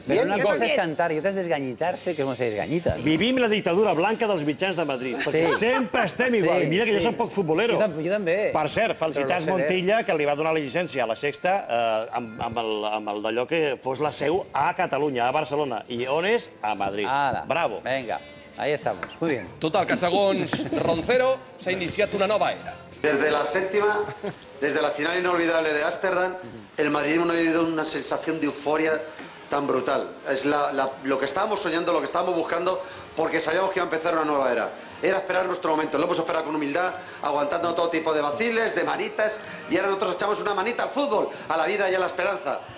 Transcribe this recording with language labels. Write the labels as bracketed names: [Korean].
[Spanish] Pero una cosa es cantar y otra es desgañitarse, que no se desgañita. [Catalan] Vivim la dictadura blanca dels mitjans de Madrid, perquè sempre estem igual. I mira que jo soc poc futbolero. Jo també. Per cert, felicitats Montilla, que li va donar la llicència a la Sexta amb el d'allò que fos la seu a Catalunya, a Barcelona. I on és? A Madrid. Bravo. [Spanish] Venga, ahí estamos. Muy bien. [Catalan] Total, que segons Roncero s'ha iniciat una nova era. [Spanish] Desde la séptima, desde la final inolvidable de Ámsterdam, el madridismo no ha vivido una sensación de euforia tan brutal. Es lo que estábamos soñando, lo que estábamos buscando, porque sabíamos que iba a empezar una nueva era. Era esperar nuestro momento, lo hemos esperado con humildad, aguantando todo tipo de vaciles, de manitas, y ahora nosotros echamos una manita al fútbol, a la vida y a la esperanza.